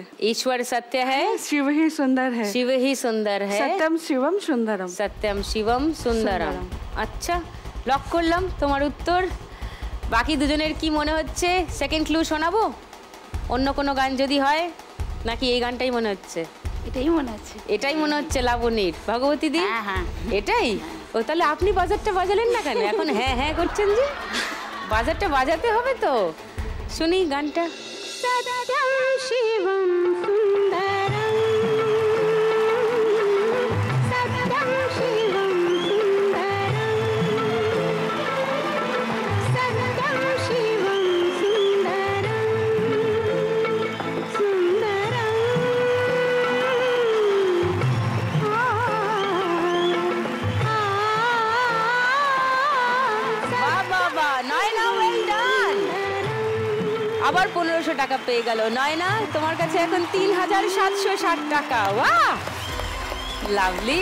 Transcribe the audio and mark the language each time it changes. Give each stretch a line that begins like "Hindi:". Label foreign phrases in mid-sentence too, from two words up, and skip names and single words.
Hindi: ईश्वर सत्य है, शिव ही सुंदर है। शिव ही सुंदर है। सत्यम शिवम सुंदरम। सत्यम शिवम सुंदरम।
Bangla: আচ্ছা, লক করলাম তোমার উত্তর। বাকি দুজনের কি মনে হচ্ছে? সেকেন্ড ক্লু শোনাবো অন্য কোনো গান যদি হয়, নাকি এই গানটাই মনে হচ্ছে? এটাই মনে আছে। এটাই মনে হচ্ছে লাবণীর। ভগবতী দি? হ্যাঁ, হ্যাঁ। এটাই? ও তাহলে আপনি বাজারটা বাজালেন না কেন? এখন হ্যাঁ হ্যাঁ করছেন যে? বাজারটা বাজাতে হবে তো। শুনি গানটা।
Hindi: सत्यं शिवं सुन्दरं, सत्यं शिवं सुन्दरं, सत्यं शिवं सुन्दरं, सुन्दरं।
Bangla: বাহ বাহ বাহ, নয়না
English: well done.
Bangla: আবার 1500 টাকা পেয়ে গেল নয়না। তোমার কাছে এখন 3760 টাকা। বাহ, লাভলি।